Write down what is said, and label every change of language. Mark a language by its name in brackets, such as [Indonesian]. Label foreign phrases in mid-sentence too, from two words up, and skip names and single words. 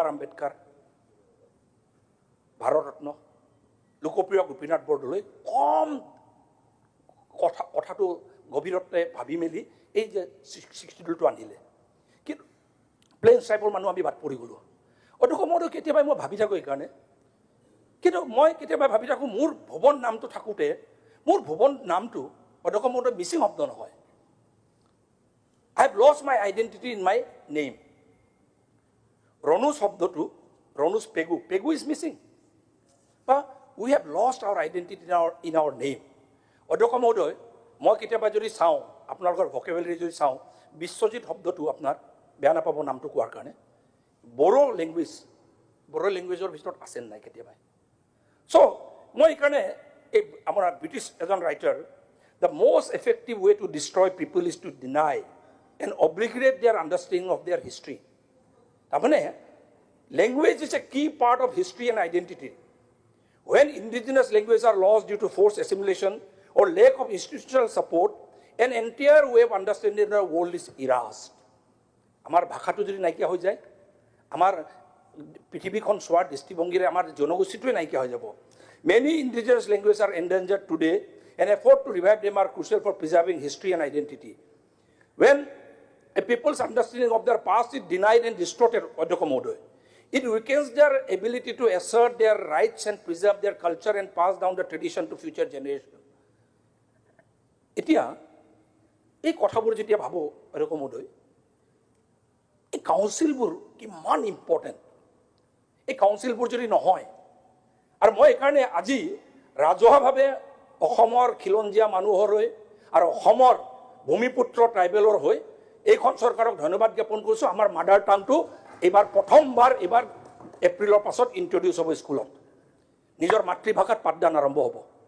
[Assamese] আম্বেদকাৰ ভাৰতৰত্ন লোকপ্ৰিয় গোপীনাথ বৰদলৈ কম কথাটো গভীৰতে ভাবি মেলি এই যে শিডিউলটো আনিলে কিন্তু প্লেইন ট্ৰাইবৰ মানুহ আমি বাদ পৰি গ'লোঁ অটো সময়তো কেতিয়াবা মই ভাবি থাকোঁ এইকাৰণে কিন্তু মই কেতিয়াবা ভাবি থাকোঁ মোৰ ভুৱন নামটো থাকোঁতে মোৰ ভুৱন নামটো অটো সময়তো মিচিং শব্দ নহয় [English] I have lost my identity in my name. Ranoj শব্দটো Ranoj Pegu. Pegu is missing. But we have lost our identity in our name. [Assamese] অধ্যক্ষ মহোদয় মই কেতিয়াবা যদি চাওঁ আপোনালোকৰ ভকেবুলাৰী যদি চাওঁ বিশ্বজিৎ শব্দটো আপোনাৰ বেয়া নাপাব নামটো কোৱাৰ কাৰণে বড়ো লেংগুৱেজৰ ভিতৰত আছে নাই কেতিয়াবা চ' মই এইকাৰণে এই আমাৰ ব্ৰিটিছ এজন ৰাইটাৰ [English] the most effective way to destroy people is to deny and obliterate their understanding of their history. তাৰমানে language is a key part of history and identity. When indigenous languages are lost due to forced assimilation or lack of institutional support, an entire way of understanding the world is erased. [Assamese] আমাৰ ভাষাটো যদি নাইকিয়া হৈ যায় আমাৰ পৃথিৱীখন চোৱাৰ দৃষ্টিভংগীৰে আমাৰ জনগোষ্ঠীটোৱে নাইকিয়া হৈ যাব [English] Many indigenous languages are endangered today and effort to revive them are crucial for preserving history and identity. When a people's understanding of their past is denied and distorted, it weakens their ability to assert their rights and preserve their culture and pass down the tradition to future generations. [Assamese] এতিয়া এই কথাবোৰ যেতিয়া ভাবো অধ্যক্ষমহোদয় এই কাউন্সিলবোৰ কিমান ইম্পৰ্টেণ্ট এই কাউন্সিলবোৰ যদি নহয় আৰু মই এইকাৰণে আজি ৰাজহুৱাভাৱে অসমৰ খিলঞ্জীয়া মানুহৰ হৈ আৰু অসমৰ ভূমিপুত্ৰ ট্ৰাইবেলৰ হৈ এইখন চৰকাৰক ধন্যবাদ জ্ঞাপন কৰিছোঁ আমাৰ মাদাৰ টাংটো এইবাৰ প্ৰথমবাৰ এইবাৰ এপ্ৰিলৰ পাছত ইন্ট্ৰডিউচ হ'ব স্কুলত নিজৰ মাতৃভাষাত পাঠদান আৰম্ভ হ'ব